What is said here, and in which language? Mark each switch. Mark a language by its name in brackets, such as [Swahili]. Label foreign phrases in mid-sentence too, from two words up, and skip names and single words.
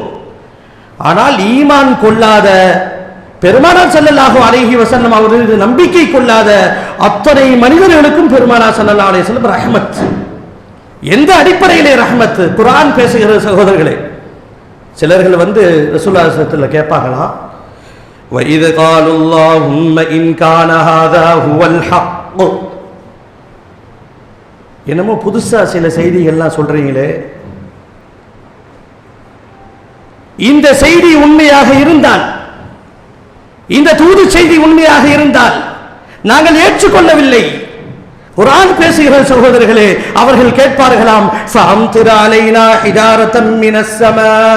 [Tamil] ஆனால் ஈமான் கொள்ளாத, பெருமானார் [Arabic] صلى الله عليه وسلم [Tamil] அவரது நம்பிக்கை கொள்ளாத அத்தனை மனிதர்களுக்கும் பெருமானார் [Arabic] صلى الله عليه وسلم [Tamil] ரஹ்மத். எந்த அடிப்படையிலே ரஹ்மத்? குர்ஆன் பேசுகிறது சகோதரர்களே. சிலர்கள் வந்து [Arabic] رسول الله صلى الله عليه وسلم [Tamil] கேட்பாங்களாம், [Arabic] وَإِذْ قَالُوا اللَّهُمَّ إِنْ كَانَ هَذَا هُوَ الْحَقُّ. [Tamil] என்னமோ புதுசா சில செய்திகள்லாம் சொல்றீங்களே, இந்த செய்தி உண்மையாக இருந்தால், இந்த தூது செய்தி உண்மையாக இருந்தால் நாங்கள் ஏற்றுக்கொள்ளவில்லை. குர்ஆன் பேசுகிற சகோதரர்களே, அவர்கள் கேட்பார்களாம், [Arabic] فأمطر علينا حجارة من السماء.